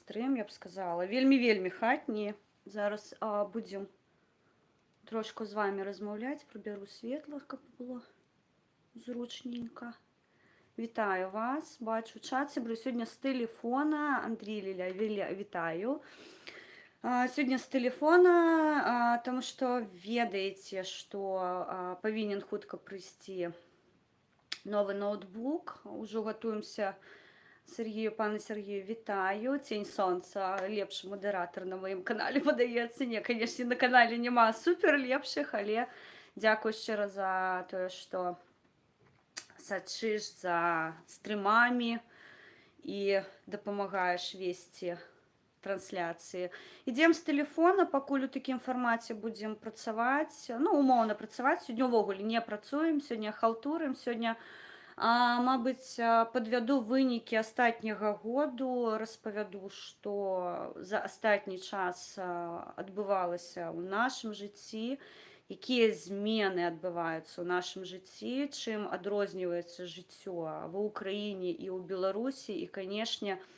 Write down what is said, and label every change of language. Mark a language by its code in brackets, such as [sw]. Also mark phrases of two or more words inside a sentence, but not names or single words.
[be] стрим, я б сказала. Вельмі хатні. Зараз будем трошку [uk] з вами розмовляти. Приберу світло, щоб було зручненько. Вітаю вас. Бачу чат. Сьогодні з телефона. Андрій Ліля, вітаю. [ru] Сегодня с телефона, потому что ведаете, что повинен хутка прийти новый ноутбук. [uk] Уже готуемся. Сергію, пане Сергію, вітаю. Тінь сонця, лепший модератор на моєму каналі, подається. Ні, звісно, на каналі нема супер лепших, але дякую щиро за те, що сачиш за стрімами і допомагаєш вести трансляції. Ідемо з телефона, [be] пакуль у такім форматі будемо працювати, ну, умовно працювати. [uk] Сьогодні ввогуле не працюємо, сьогодні халтуримо, сьогодні мабуть, підведу виніки останнього году, розповіду, що за останній час відбувалося у нашому житті, які зміни відбуваються у нашому житті, чим відрізняється життя в Україні і у Білорусі, і, звісно,